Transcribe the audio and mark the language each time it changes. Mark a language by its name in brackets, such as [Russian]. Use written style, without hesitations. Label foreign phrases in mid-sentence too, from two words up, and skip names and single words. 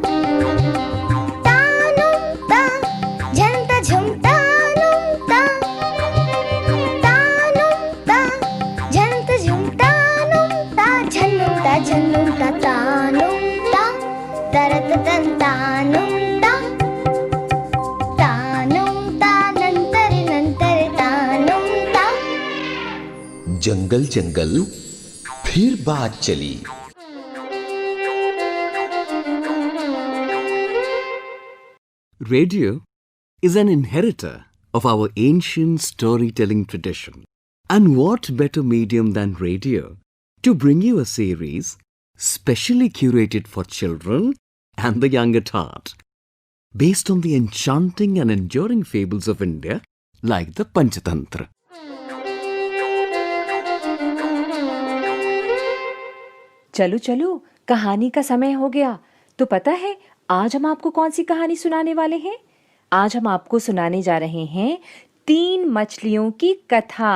[Hindi] झंता झुमता नुं ता तानुं ता झंता झुमता नुं ता झन्नुं ता तानुं ता तरत तन तानुं ता तानुं ता नंतर नंतर तानुं ता। जंगल जंगल फिर बात चली। [English] Radio is an inheritor of our ancient storytelling tradition. And what better medium than radio to bring you a series specially curated for children and the young at heart, based on the enchanting and enduring fables of India like the Panchatantra. [Hindi] चलो चलो, कहानी का समय हो गया। तो पता है आज हम आपको कौन सी कहानी सुनाने वाले हैं? आज हम आपको सुनाने जा रहे हैं 3 मछलियों की कथा।